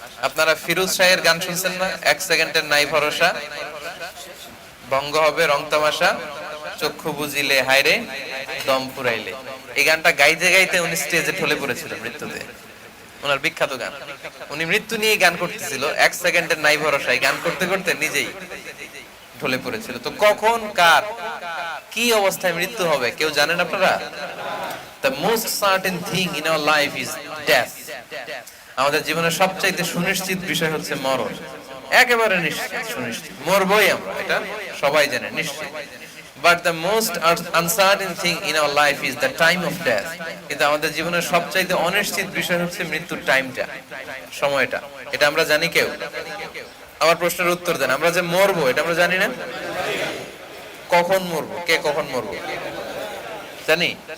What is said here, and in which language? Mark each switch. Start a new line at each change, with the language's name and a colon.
Bangla: আপনারা ফিরোজ শাহের গান শুনছেন না? 1 সেকেন্ডের নাই ভরসা, ভঙ্গ হবে রং তামাশা, চক্ষু বুঝিলে হায়রে দম ফুরাইলে। এই গানটা গাইতে গাইতে উনি স্টেজে ঢলে পড়েছিল মৃত্যুতে। ওনার বিখ্যাত গান, উনি মৃত্যু নিয়ে গান করতেছিল। 1 সেকেন্ডের নাই ভরসায় গান করতে করতে নিজেই ঢলে পড়েছিল। তো কখন কার কি অবস্থায় মৃত্যু হবে কেউ জানেন আপনারা?
English: The most certain thing in our life is death.
Bangla: আমাদের জীবনের সবচাইতে সুনিশ্চিত বিষয় হচ্ছে মরণ। একেবারে নিশ্চিত, সুনিশ্চিত, মরবই আমরা, এটা সবাই জানে, নিশ্চিত।
English: But the most uncertain thing in our life is the time of death.
Bangla: কিন্তু আমাদের জীবনের সবচাইতে অনিশ্চিত বিষয় হচ্ছে মৃত্যুর টাইমটা, সময়টা। এটা আমরা জানি কেউ? আমার প্রশ্নের উত্তর দেন। আমরা যে মরবো এটা আমরা জানি না? কখন মরবো, কে কখন মরবো জানি?